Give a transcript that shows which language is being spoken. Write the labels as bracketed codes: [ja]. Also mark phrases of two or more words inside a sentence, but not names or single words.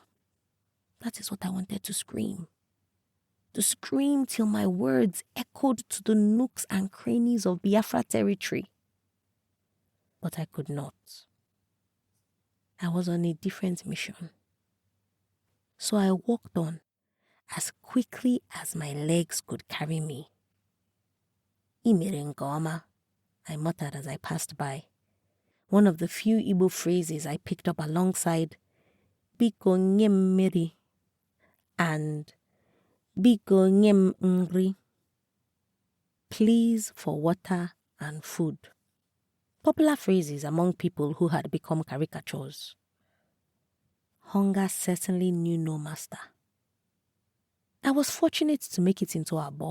[en] That is what I wanted to scream. To scream till my words echoed to the nooks and crannies of Biafra territory. But I could not. I was on a different mission. So I walked on as quickly as my legs could carry me. [ig] Imere nke ọma, [en] I muttered as I passed by. One of the few Igbo phrases I picked up alongside [ig] Biko nye m mmiri [en] and [ig] Biko nye m nri. [en] Please for water and food. Popular phrases among people who had become caricatures. Hunger certainly knew no master. I was fortunate to make it into Abo.